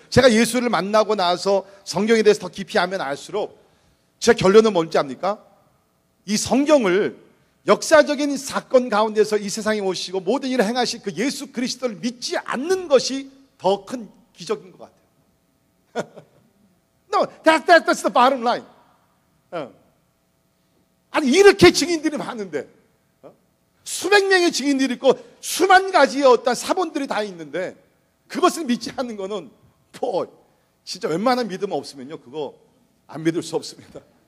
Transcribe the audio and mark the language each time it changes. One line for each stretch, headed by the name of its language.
Korean: 제가 예수를 만나고 나서 성경에 대해서 더 깊이 알면 알수록 제 결론은 뭔지 압니까? 이 성경을 역사적인 사건 가운데서 이 세상에 오시고 모든 일을 행하신 그 예수 그리스도를 믿지 않는 것이 더 큰 기적인 것 같아요.
English: No, that's the bottom line.
Korean: 아니 이렇게 증인들이 많은데 수백 명의 증인들이 있고 수만 가지의 어떤 사본들이 다 있는데 그것을 믿지 않는 거는 진짜 웬만한 믿음 없으면요 그거 안 믿을 수 없습니다.